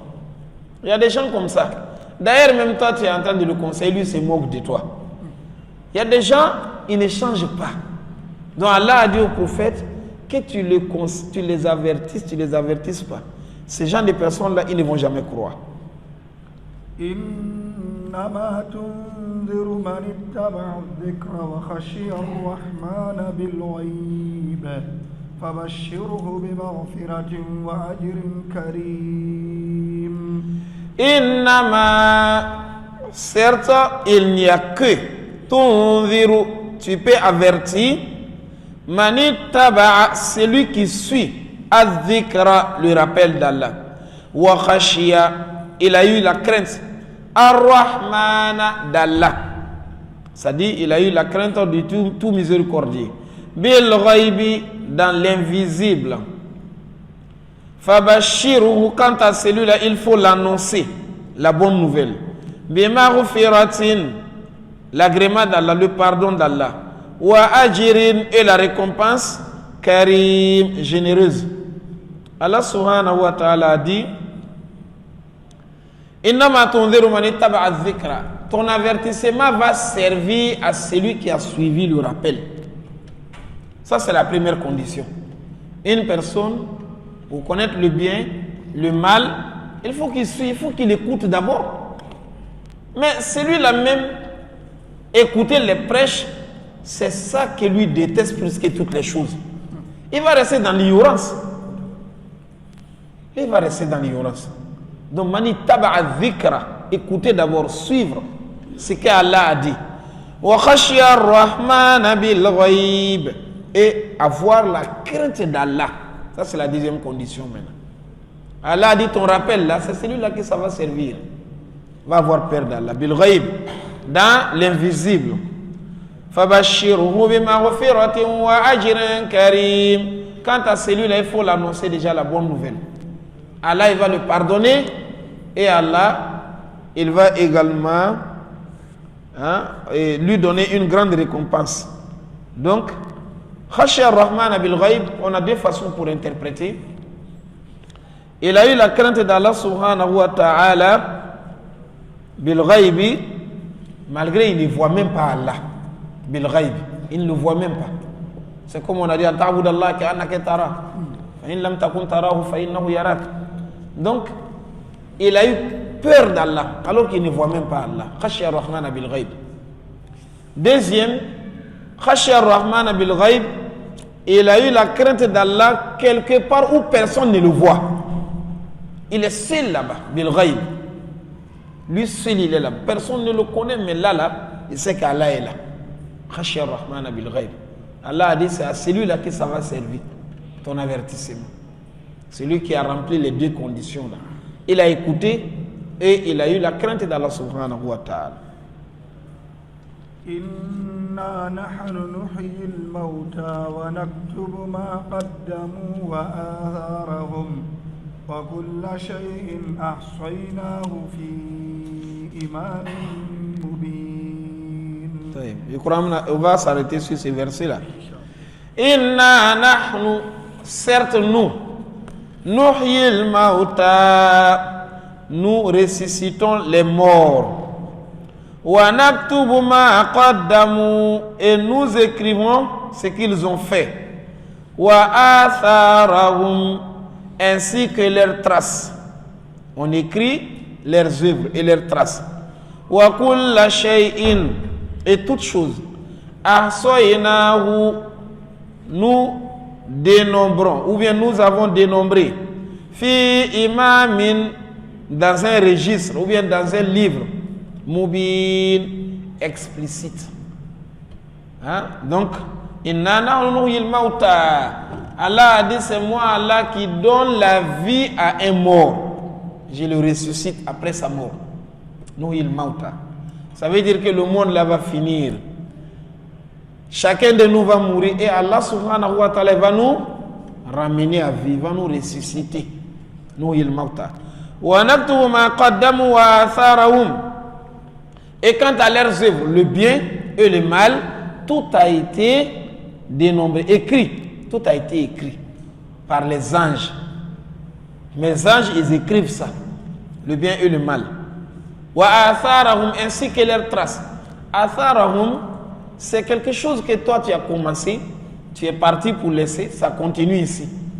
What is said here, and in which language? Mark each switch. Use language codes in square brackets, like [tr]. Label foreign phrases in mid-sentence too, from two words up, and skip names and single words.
[fr] Il y a des gens comme ça. D'ailleurs même toi tu es en train de le conseiller, lui se moque de toi. Il y a des gens, ils ne changent pas. Donc Allah a dit au prophète que tu les avertisses pas. Ces gens de personnes-là, ils ne vont jamais croire. [ar] إنما تنذر من اتبع الذكر وخشي الرحمن بالغيب فبشره بمغفرة وأجر كريم. إنما, [fr] certes, il n'y a que tunziru, tu peux avertir [ar] من اتبع, [fr] celui qui suit al-dhikra, le rappel d'Allah, [ar] وخشي, [fr] il a eu la crainte ar-Rahmana d'Allah, c'est-à-dire il a eu la crainte du tout miséricordieux, [ar] بالغيب, [fr] dans l'invisible. Fabashiruhu, quant à celui-là il faut l'annoncer, la bonne nouvelle, bimaghfiratin, l'agrément d'Allah, le pardon d'Allah, [ar] وأجر, [fr] et la récompense karim, généreuse. [ar] الله سبحانه وتعالى [fr] a dit, [ar] إنما تنذر من اتبع الذكر, [fr] ton avertissement va servir à celui qui a suivi le rappel. Ça c'est la première condition. Une personne, pour connaître le bien, le mal, il faut qu'il suive, il faut qu'il écoute d'abord. Mais celui-là même, écouter les prêches, c'est ça qui lui déteste plus que toutes les choses. Il va rester dans l'ignorance. Il va rester dans l'ignorance. Donc, [ar] من اتبع الذكر, [fr] écoutez d'abord, suivre ce qu'Allah a dit. [ar] وخشي الرحمن بالغيب, [fr] et avoir la crainte d'Allah. Ça, c'est la deuxième condition maintenant. Allah a dit ton rappel là, c'est celui-là que ça va servir. Va avoir peur d'Allah. [ar] بالغيب, [fr] dans l'invisible. [ar] فبشره بمغفرة وأجر كريم. [fr] Quant à celui-là, il faut l'annoncer déjà la bonne nouvelle. Allah, il va le pardonner, et Allah, il va également lui donner une grande récompense. Donc, [ar] خشي الرحمن بالغيب, [fr] on a deux façons pour interpréter. Il a eu la crainte d'Allah [ar] سبحانه وتعالى بالغيب, [fr] malgré il ne voit même pas Allah. [ar] بالغيب, [fr] il ne le voit même pas. C'est comme on a dit, [ar] تعبد الله كأنك ترى فإن لم تكن تراه فإنه يراك. [fr] Donc, il a eu peur d'Allah, alors qu'il ne voit même pas Allah. [ar] خشي الرحمن بالغيب. Deuxième, خشي الرحمن بالغيب, [fr] il a eu la crainte d'Allah quelque part où personne ne le voit. Il est seul là-bas, [ar] بالغيب. [fr] Lui seul, il est là. Personne ne le connaît, mais là, il sait qu'Allah est là. [ar] خشي الرحمن بالغيب. [fr] Allah a dit, c'est à celui-là que ça va servir, ton avertissement. Celui qui a rempli les deux conditions là. Il a écouté et il a eu la crainte d'Allah [ar] سبحانه وتعالى. إنا نحن نحيي الموتى ونكتب ما قدموا وآثارهم وكل شيء أحصيناه في إمام مبين. [fr] Je crois qu'on va s'arrêter sur ces versets-là. [ar] إنا نحن, [fr] certes nous, [ar] نحيي الموتى, [fr] nous ressuscitons les morts. [ar] ونكتب ما قدموا, [fr] et nous écrivons ce qu'ils ont fait. [ar] وآثارهم, [fr] ainsi que leurs traces. On écrit leurs œuvres et leurs traces. [ar] وكل شيء, [fr] et toutes choses. Ahsaynahu, nous dénombrons, ou bien nous avons dénombré. [ar] في إمام, [fr] dans un registre, ou bien dans un livre. Mubin, explicite. Donc, [ar] إنا نحن نحيي الموتى. [fr] Allah a dit, c'est moi Allah qui donne la vie à un mort. Je le ressuscite après sa mort. [ar] نحيي الموتى. [fr] Ça veut dire que le monde là va finir. Chacun de nous va mourir et Allah [ar] سبحانه وتعالى [fr] va nous ramener à vie, va nous ressusciter. [ar] نحيي الموتى. ونكتب ما قدموا وآثارهم. [fr] Et quant à leurs œuvres, le bien et le mal, tout a été dénombré, écrit. Tout a été écrit par les anges. Les anges, ils écrivent ça, le bien et le mal. [ar] وآثارهم, [fr] ainsi que leurs traces. Atharahum, c'est quelque chose que toi tu as commencé, tu es parti pour laisser, ça continue ici.